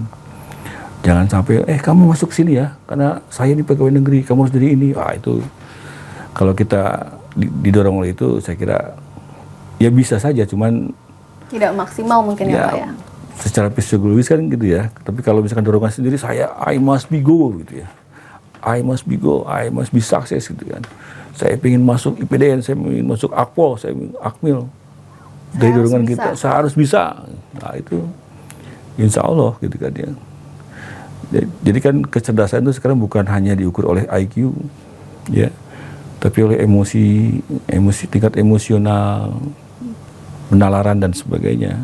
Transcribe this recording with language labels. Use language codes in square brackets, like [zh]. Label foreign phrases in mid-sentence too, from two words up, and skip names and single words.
[id] Jangan sampai kamu masuk sini ya karena saya ini pegawai negeri, kamu harus jadi ini. Itu kalau kita didorong oleh itu, saya kira ya bisa saja, cuman tidak maksimal mungkin ya Pak ya. Secara psikologis kan gitu ya. Tapi kalau misalkan dorongan sendiri, [en] I must be go gitu ya. I must be go, I must be success gitu kan. [id] Saya ingin masuk IPDN, saya ingin masuk Akpol, saya ingin Akmil. Dari dorongan kita, saya harus bisa. Nah itu [ar] insya Allah [id] gitu kan ya. Jadi kan kecerdasan itu sekarang bukan hanya diukur oleh IQ ya, tapi oleh emosi, tingkat emosional, penalaran dan sebagainya.